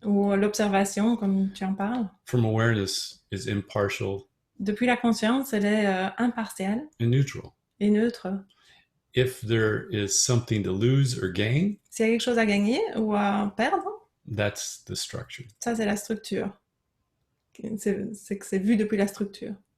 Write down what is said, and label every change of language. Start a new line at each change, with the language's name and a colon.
French: ou l'observation, comme tu en parles,
English: from awareness is impartial
French: depuis la conscience, elle est impartiale
English: and neutral.
French: et neutre.
English: If there is something to lose or gain,
French: S'il y a quelque chose à gagner ou à perdre,
English: that's the structure.
French: ça c'est la structure. C'est que c'est vu depuis la structure.